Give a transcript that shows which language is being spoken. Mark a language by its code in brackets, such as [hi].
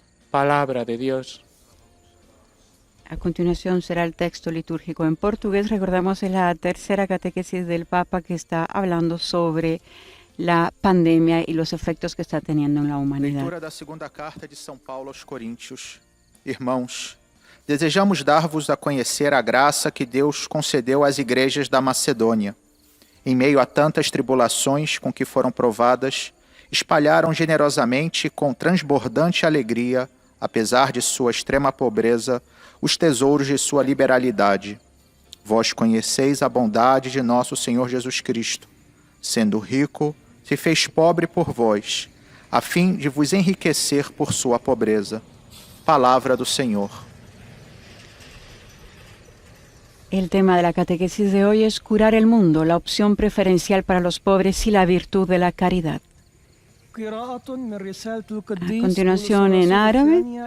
[es] Palabra de Dios. A continuación será el texto litúrgico en portugués. Recordamos es la tercera catequesis del Papa que está hablando sobre la pandemia y los efectos que está teniendo en la humanidad. [pt] Leitura da segunda carta de São Paulo aos Coríntios. Irmãos, desejamos dar-vos a conhecer a graça que Deus concedeu às igrejas da Macedônia. Em meio a tantas tribulações com que foram provadas, espalharam generosamente e com transbordante alegria, apesar de sua extrema pobreza, os tesouros de sua liberalidade. Vós conheceis a bondade de nosso Senhor Jesus Cristo. Sendo rico, se fez pobre por vós, a fim de vos enriquecer por sua pobreza. Palabra do Senhor. [es] El tema de la catequesis de hoy es curar el mundo, la opción preferencial para los pobres y la virtud de la caridad. A continuación en árabe.